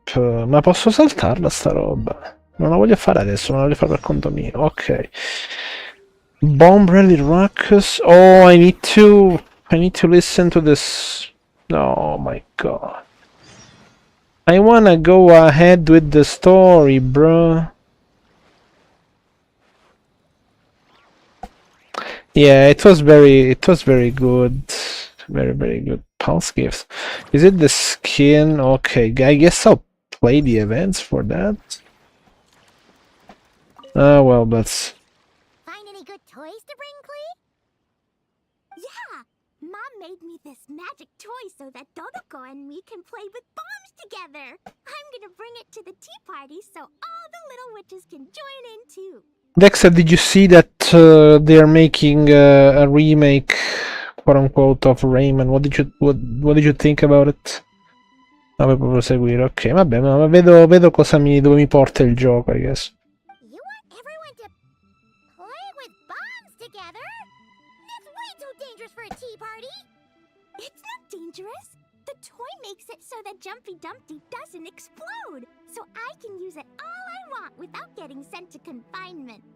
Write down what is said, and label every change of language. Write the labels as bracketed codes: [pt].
[it] Ma posso saltarla sta roba? Non la voglio fare adesso, non la voglio fare per conto mio. [en] Ok. Bomb Rally Ruckus. Oh, I need to listen to this. Oh my god. I wanna go ahead with the story, bro. Yeah, it was very good. Very good. Pulse gifts. Is it the skin? Okay, I guess I'll play the events for that. Well, that's... Find any good toys to bring, Clee? Yeah! Mom made me this magic toy so that Dodoko and me can play with bombs together. I'm gonna bring it to the tea party so all the little witches can join in too. Dexter, did you see that they're making a remake, quote unquote, of Rayman? What did you think about it? [it] Vabbè, può proseguire, ok, vabbè, ma vedo dove mi porta il gioco, [en] I guess. You want everyone to play with bombs together? That's way too dangerous for a tea party! It's not dangerous! The toy makes it so that Jumpy Dumpty doesn't explode, so I can use it all I want without getting sent to confinement.